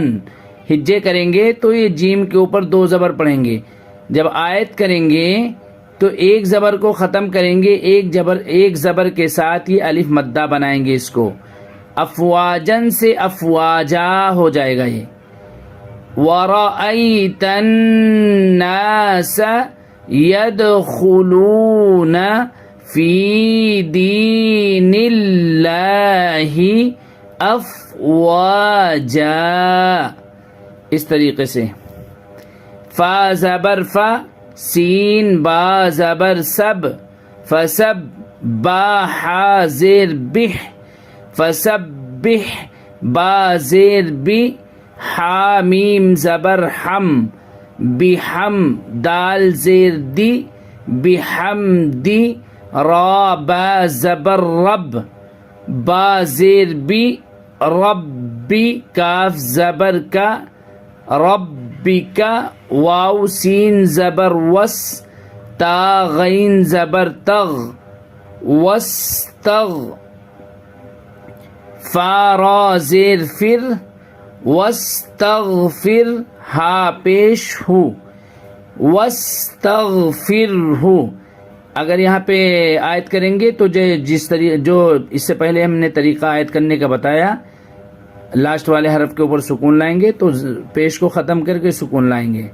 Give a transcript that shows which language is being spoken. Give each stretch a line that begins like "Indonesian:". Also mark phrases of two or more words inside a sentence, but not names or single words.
Urdu: ہجے کریں گے تو یہ جیم کے اوپر دو زبر پڑھیں گے. جب آیت کریں گے تو ایک زبر کو ختم کریں گے، ایک زبر کے ساتھ یہ الف مدہ بنائیں گے. اس کو افواجن سے افواجا ہو جائے گا.
Arabic: یہ وَرَأَيْتَ النَّاسَ يَدْخُلُونَ فِي دِينِ اللَّهِ افواجا،
Urdu: اس طریقے سے. فا زبر فا، سین با زبر سب، فسب، با حا زیر بح، فسبح، با زیر بی، حا میم زبر حم، بحم، دال زیر دی، بحمدی، را با زبر رب، با زیر بی، ربی، کاف زبر کا، ربی کا، واو سین زبر وس، تا غین زبر تغ، وستغ، فا را زیر فر، واستغفر ہا پیش ہو، واستغفر ہو. اگر یہاں پہ آیت کریں گے تو جو اس سے پہلے ہم نے طریقہ آیت کرنے کا بتایا، لاسٹ والے حرف کے اوپر سکون لائیں گے تو پیش کو ختم کر کے سکون لائیں گے.